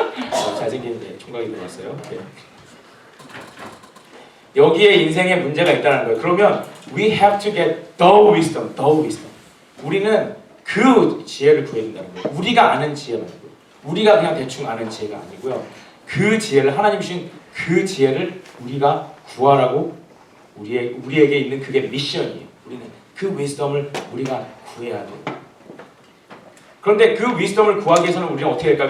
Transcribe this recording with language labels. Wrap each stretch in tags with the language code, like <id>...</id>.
<ko>자, 잘생긴 총각이 들어왔어요. 네. 여기에 인생에 문제가 있다는 거예요. 그러면</ko> <en>we have to get the wisdom, the wisdom.</en> <ko>우리는 그 지혜를 구해야 된다는 거예요. 우리가 아는 지혜 말고, 우리가 그냥 대충 아는 지혜가 아니고요. 그 지혜를, 하나님 주신 그 지혜를 우리가 구하라고 우리에게 있는 그게 미션이에요. 우리는 그 wisdom을 우리가 구해야 돼요. 그런데 그 wisdom을 구하기 위해서는 우리는 어떻게 할까요?</ko>